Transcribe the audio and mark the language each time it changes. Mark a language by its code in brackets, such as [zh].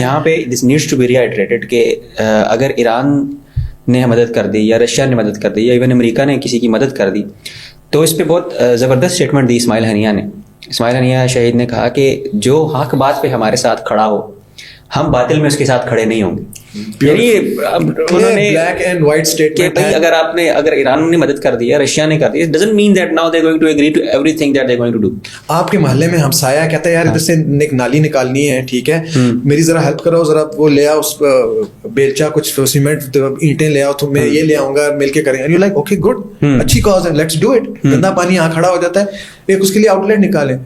[ur] یہاں پہ [en] this needs to be reiterated [ur] کہ اگر ایران نے مدد کر دی یا رشیا نے مدد کر دی یا ایون امریکہ نے کسی کی مدد کر دی, تو اس پہ بہت زبردست اسٹیٹمنٹ دی اسماعیل ہنیہ نے. اسماعیل ہنیہ شہید نے کہا کہ جو حق بات پہ ہمارے ساتھ کھڑا ہو, ہم باطل میں اس کے ساتھ کھڑے نہیں ہوں گے. یعنی انہوں نے بلیک اینڈ وائٹ اسٹیٹمنٹ ہے. اگر ایران نے مدد کر دی [en] یا رشیا نے کر دی, it doesn't mean that now they going to agree to everything that they going to do. [ur] آپ کے محلے میں ہمسایہ کہتا ہے یار ادھر سے ایک نالی نکالنی ہے, ٹھیک ہے, میری ذرا ہیلپ کرو, ذرا وہ لے آؤ اس بیلچا, کچھ سیمنٹ, اینٹیں لے آؤ, تو میں یہ لے آؤں گا, مل کے کریں گے. [en] you like okay good, [ur] اچھی کاز ہے, [en] Let's do it. [ur] گندا پانی یہاں کھڑا ہو جاتا ہے, ایک اس کے لیے آؤٹ لیٹ نکالیں.